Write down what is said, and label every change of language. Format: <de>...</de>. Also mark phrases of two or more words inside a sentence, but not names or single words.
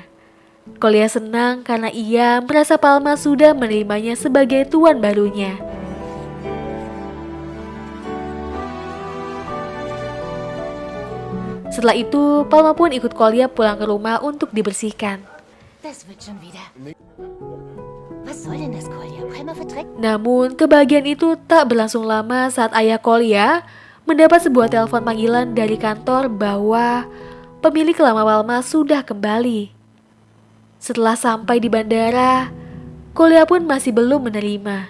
<id>Kolya senang karena ia merasa Palma sudah menerimanya sebagai tuan barunya. Setelah itu, Palma pun ikut Kolya pulang ke rumah untuk dibersihkan.</id> <de>Das wird schon wieder. Was soll denn das, Kolja? Palma verträgt.</de> <id>Namun, kebahagiaan itu tak berlangsung lama saat ayah Kolya mendapat sebuah telepon panggilan dari kantor bahwa pemilik lama Palma sudah kembali. Setelah sampai di bandara, Kolya pun masih belum menerima.</id>